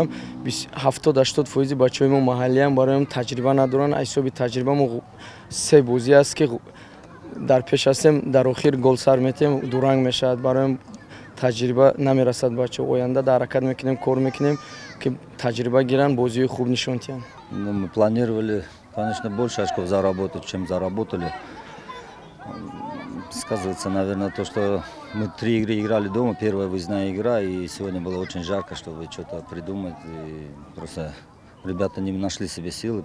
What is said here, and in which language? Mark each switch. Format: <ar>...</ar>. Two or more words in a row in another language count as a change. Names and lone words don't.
<tg>70-80% бачаҳои мо маҳаллиам, барои таҷриба надоранд. аз ҳисоби таҷриба мо се бозӣ аст, ки дар пеш ҳастем, дар охир гол сар метем, дуранг мешавад. барои таҷриба намерасад бачаҳо. оянда ҳаракат мекунем, кор мекунем, ки таҷриба гиранд, бозиҳои хуб нишон диҳанд.</tg> <ru>Мы планировали, конечно, больше очков заработать, чем заработали. Сказывается, наверное, то, что мы 3 игры играли дома, первая выездная игра, и сегодня было очень жарко, чтобы что-то придумать. И просто ребята не нашли себе силы.</ru>